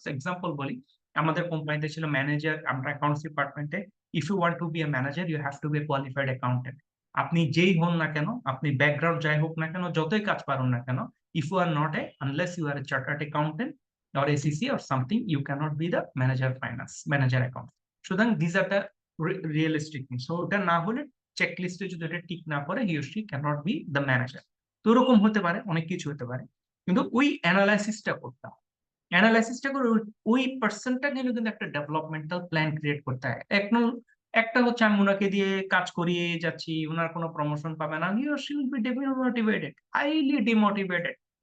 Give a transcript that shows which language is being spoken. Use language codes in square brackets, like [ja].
[bn] Example বলি, আমাদের কোম্পানিতে ছিল ম্যানেজার, আমরা অ্যাকাউন্টস ডিপার্টমেন্টে, [en] If you want to be a manager you have to be a qualified accountant. [bn] আপনি যেই হন না কেন, [en] আপনি ব্যাকগ্রাউন্ড যাই হোক না কেন, যতই কাজ পারুন না কেন, if you are not a, unless you are a chartered accountant or ACC or something, you cannot be the manager finance, manager account. সুতরাং these are the realistic things. [bn] So ওটা না হলে চেকলিস্টে যদি এটা টিক না করে, [en] He or she cannot be the manager. [bn] তো ওরকম হতে পারে, অনেক কিছু হতে পারে, কিন্তু ওই অ্যানালাইসিসটা করতে হয়। অ্যানালাইসিসটা করে ওই পার্সনটা কিন্তু কিন্তু একটা ডেভেলপমেন্টাল প্ল্যান ক্রিয়েট করতে হয়। একটা হচ্ছে আমি ওনাকে দিয়ে কাজ করিয়ে যাচ্ছি, ওনার কোনো প্রমোশন পাবে না, [en] He or she will be demotivated, highly demotivated.